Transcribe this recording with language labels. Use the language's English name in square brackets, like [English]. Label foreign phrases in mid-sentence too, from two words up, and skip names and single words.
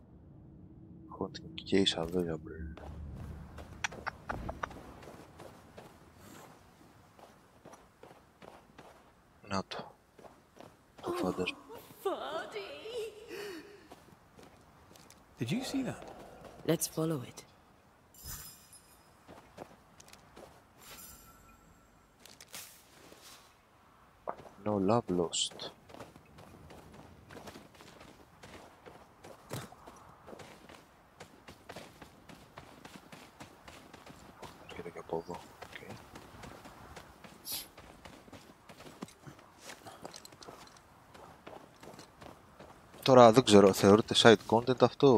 [English] Hunting case available. [Greek] Να το φάντασμα. [English] Did you see that? Let's follow it. No love lost. [Greek] Έρχεται και από εδώ. Okay. Τώρα δεν ξέρω, θεωρείται [English] side content [Greek] αυτό?